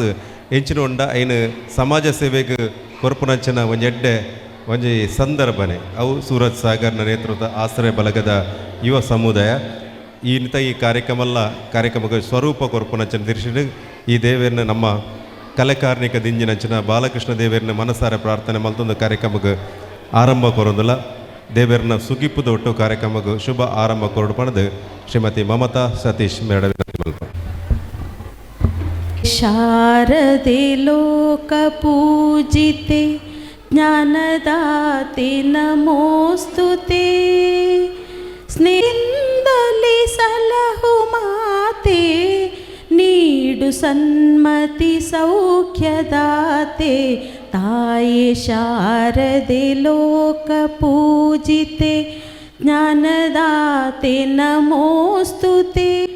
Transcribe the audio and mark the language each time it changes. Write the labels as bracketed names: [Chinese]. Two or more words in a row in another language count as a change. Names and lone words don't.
[Tulu] ಎಂಚಿನ ಉಂಡ ಐನು ಸಮಾಜ ಸೇವೆಗೆ ಕೊರ್ಪುನಂಚಿನ ಒಂಜಿ ಸಂದರ್ಭನೆ ಅವು ಸೂರಜ್ ಸಾಗರ್ನ ನೇತೃತ್ವದ ಆಸರೆ ಬಲಗದ ಯುವ ಸಮುದಾಯ ಈ ಕಾರ್ಯಕ್ರಮಕ್ಕೆ ಸ್ವರೂಪ ಕೊರ್ಪುನಂಚಿನ ದಿರ್ಶಿಡು ಈ ದೇವೇರ್ನ ನಮ್ಮ ಕಲೆಕಾರ್ಣಿಕ ದಿಂಜಿನಂಚಿನ ಬಾಲಕೃಷ್ಣ ದೇವೇರ್ನ ಮನಸಾರ ಪ್ರಾರ್ಥನೆ ಮಲ್ತೊಂದು ಕಾರ್ಯಕ್ರಮಕ್ಕೆ ಆರಂಭ ಕೊರೊಂದಿಲ್ಲ ದೇವೇರ್ನ ಸುಗಿಪ್ಪುದ ಒಟ್ಟು ಕಾರ್ಯಕ್ರಮಕ್ಕೆ ಶುಭ ಆರಂಭ ಕೊರಡು ಪಣದು ಶ್ರೀಮತಿ ಮಮತಾ ಸತೀಶ್ ಮೇಡ ವಿನಂತಿ ಮಲ್ಪ. [Kannada] ಶಾರದೆ ಲೋಕ ಪೂಜಿತೆ ಜ್ಞಾನದಾತೆ ನಮೋಸ್ತುತೆ ಸ್ನೇಹಿಂದಲಿ ಸಲಹು ಮಾತೆ ನೀಡು ಸನ್ಮತಿ ಸೌಖ್ಯದಾತೆ ತಾಯೇ ಶಾರದೆ ಲೋಕ ಪೂಜಿತೆ ಜ್ಞಾನದಾತೆ ನಮೋಸ್ತುತೆ